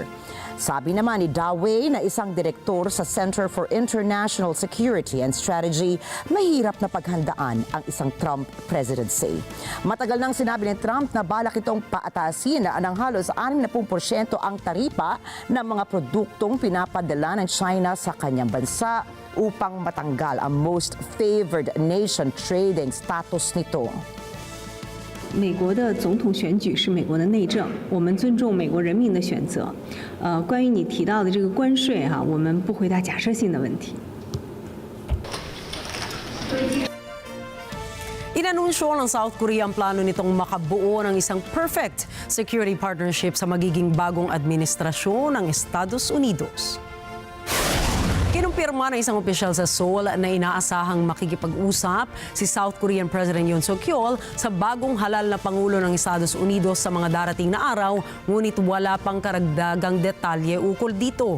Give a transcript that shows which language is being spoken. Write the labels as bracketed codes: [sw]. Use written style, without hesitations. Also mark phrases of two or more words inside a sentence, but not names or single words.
[tl] Sabi naman ni Da Wei na isang direktor sa [en] Center for International Security and Strategy, [tl] mahirap na paghandaan ang isang Trump presidency. Matagal nang sinabi ni Trump na balak itong paatasin ng halos 60% ang taripa ng mga produktong pinapadala ng China sa kanyang bansa upang matanggal ang [en] most favored nation trading status [tl] nito. [zh] 美国的总统选举是美国的内政，我们尊重美国人民的选择。关于你提到的这个关税哈，我们不回答假设性的问题。 [tl] Inanunsyo ng South Korea ang plano nitong makabuo ng isang [en] perfect security partnership [tl] sa magiging bagong administrasyon ng Estados Unidos. Kinumpirma ng isang opisyal sa Seoul na inaasahang makikipag-usap si [en] South Korean President [tl] Yoon Suk-yeol sa bagong halal na Pangulo ng Estados Unidos sa mga darating na araw, ngunit wala pang karagdagang detalye ukol dito.